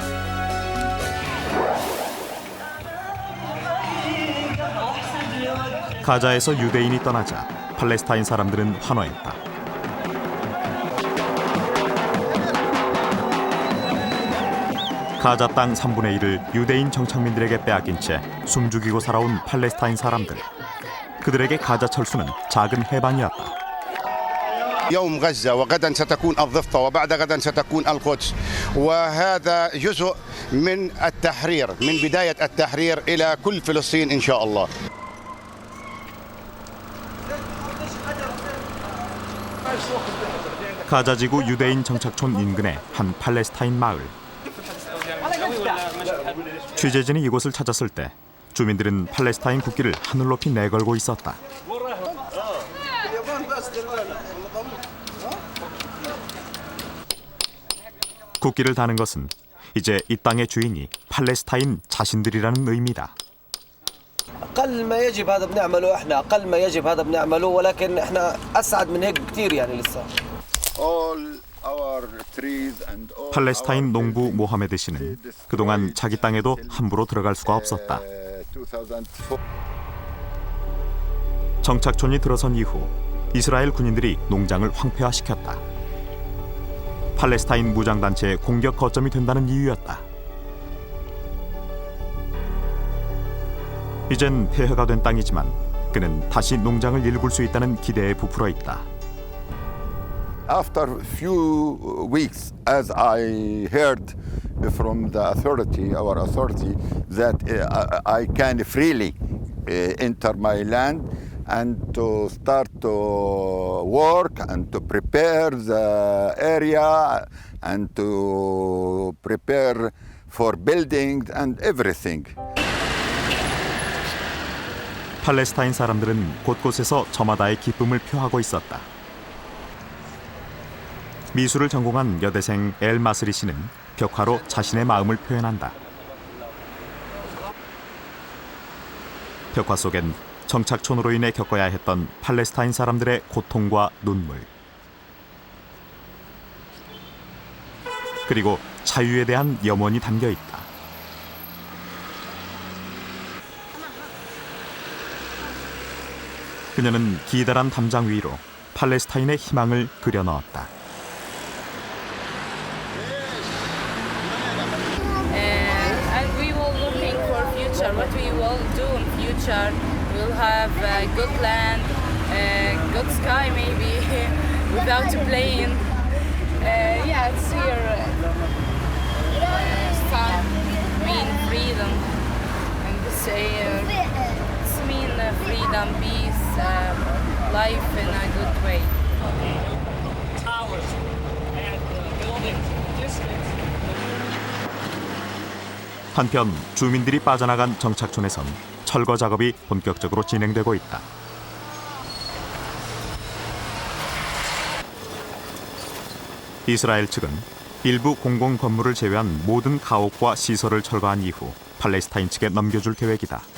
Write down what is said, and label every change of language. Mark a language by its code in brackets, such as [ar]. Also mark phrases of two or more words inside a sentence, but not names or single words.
[ko] 가자에서 유대인이 떠나자 팔레스타인 사람들은 환호했다. 가자 땅 3분의 1을 유대인 정착민들에게 빼앗긴 채 숨죽이고 살아온 팔레스타인 사람들. 그들에게 가자 철수는 작은 해방이었다. [ar] يوم غزة وغدا ستكون الضفة وبعد غدا ستكون القدس وهذا جزء من التحرير من بداية التحرير إلى كل فلسطين إن شاء الله. [ko] 가자지구 유대인 정착촌 인근의 한 팔레스타인 마을. 취재진이 이곳을 찾았을 때 주민들은 팔레스타인 국기를 하늘 높이 내걸고 있었다. 국기를 다는 것은 이제 이 땅의 주인이 팔레스타인 자신들이라는 의미다. [ar] أقل ما يجب هذا بنعمله احنا أقل ما يجب هذا بنعمله ولكن احنا أسعد من هيك كثير يعني لسه. [ko] 팔레스타인 농부 모하메드 씨는 그동안 자기 땅에도 함부로 들어갈 수가 없었다. 정착촌이 들어선 이후 이스라엘 군인들이 농장을 황폐화시켰다. 팔레스타인 무장단체의 공격 거점이 된다는 이유였다. 이젠 폐허가 된 땅이지만 그는 다시 농장을 일굴 수 있다는 기대에 부풀어 있다. [en] After a few weeks, as I heard from the authority, our authority, that I can freely enter my land and to start to work and to prepare the area and to prepare for building and everything. [ko] 팔레스타인 사람들은 곳곳에서 저마다의 기쁨을 표하고 있었다. 미술을 전공한 여대생 엘 마스리 씨는 벽화로 자신의 마음을 표현한다. 벽화 속엔 정착촌으로 인해 겪어야 했던 팔레스타인 사람들의 고통과 눈물, 그리고 자유에 대한 염원이 담겨 있다. 그녀는 기다란 담장 위로 팔레스타인의 희망을 그려넣었다. [en] What we will do in future, we'll have good land, good sky maybe, without a plane. Yeah, it's here. Sun mean freedom, and we say it's mean freedom, peace, life in a good way. Towers and buildings, distance. [ko] 한편 주민들이 빠져나간 정착촌에선 철거 작업이 본격적으로 진행되고 있다. 이스라엘 측은 일부 공공 건물을 제외한 모든 가옥과 시설을 철거한 이후 팔레스타인 측에 넘겨줄 계획이다.